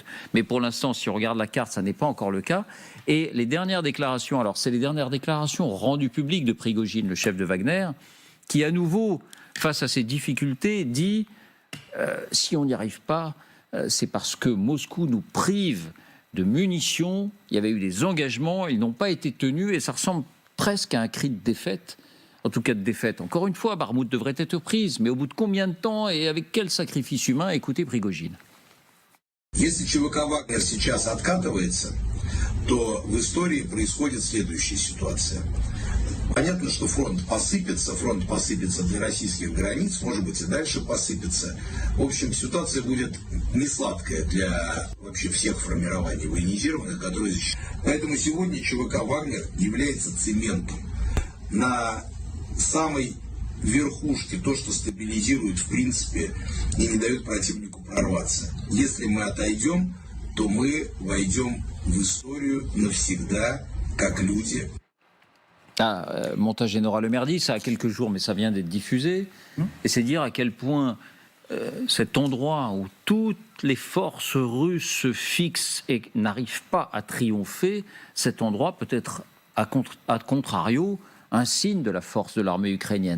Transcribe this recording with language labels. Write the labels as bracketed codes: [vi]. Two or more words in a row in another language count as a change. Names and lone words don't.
[fr] Mais pour l'instant, si on regarde la carte, ça n'est pas encore le cas. Et les dernières déclarations, alors c'est les dernières déclarations rendues publiques de Prigojine, le chef de Wagner, qui à nouveau, face à ces difficultés, dit si on n'y arrive pas, c'est parce que Moscou nous prive de munitions, il y avait eu des engagements, ils n'ont pas été tenus et ça ressemble presque à un cri de défaite, en tout cas de défaite. Encore une fois, Bakhmout devrait être prise, mais au bout de combien de temps et avec quel sacrifice humain? Écoutez Prigojine. [ru] Если ЧВК «Вагнер» сейчас откатывается, то в истории происходит следующая ситуация. Понятно, что фронт посыпется для российских границ, может быть и дальше посыпется. В общем, ситуация будет не сладкая для вообще всех формирований военизированных, которые защищают. Поэтому сегодня ЧВК «Вагнер» является цементом на самой верхушке, то, что стабилизирует в принципе и не дает противнику прорваться. Если мы отойдем, то мы войдем в историю навсегда, как люди. [fr] Montagne-Nora Le Maire dit, ça a quelques jours, mais ça vient d'être diffusé. Et c'est dire à quel point cet endroit où toutes les forces russes se fixent et n'arrivent pas à triompher, cet endroit peut être, à contrario, un signe de la force de l'armée ukrainienne.